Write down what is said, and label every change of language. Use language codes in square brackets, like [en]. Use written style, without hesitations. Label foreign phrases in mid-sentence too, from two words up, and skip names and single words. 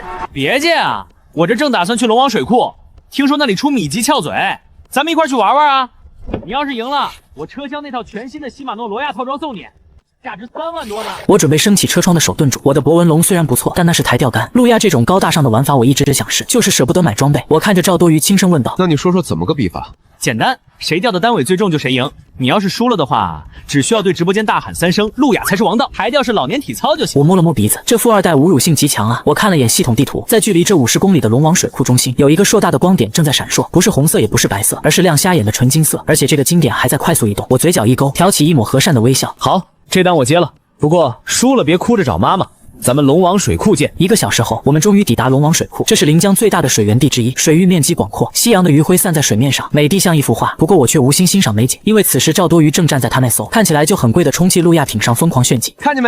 [zh] 別介啊，我這正打算去龍王水庫，聽說那裡出米吉翹嘴，咱們一塊去玩玩啊！你要是贏了，我車廂那套全新的禧瑪諾羅亞套裝送你。價值3萬多呢。我準備升起車窗的手頓住，我的博文龍雖然不錯，但那是抬釣竿。路亞這種高大上的玩法，我一直想試，就是捨不得買裝備。我看着趙多魚輕聲問道：“ 那你說說怎麼個比法？” 簡單，誰釣的單尾最重就誰贏。你要是輸了的话，只需要对直播间大喊3聲“路亞才是王道”，抬釣是老年体操就行。我摸了摸鼻子，这富二代侮辱性极强啊！我看了眼系統地圖，在距離這50公里的龍王水庫中心，有一個碩大的光點正在閃爍，不是紅色，也不是白色，而是亮瞎眼的純金色，而且這個金點還在快速移動。我嘴角一勾，挑起一抹和善的微笑。好，這單我接了，不過輸了別哭着找媽媽。咱們龍王水庫見。 1個小時後，我們終於抵達龍王水庫，這是臨江最大的水源地之一，水域面積廣闊，夕陽的餘暉散在水面上，美麗像一幅畫。不過我卻無心欣賞美景，因為此時趙多魚正站在他那艘看起來就很貴的充氣路亞艇上瘋狂炫技。看見沒？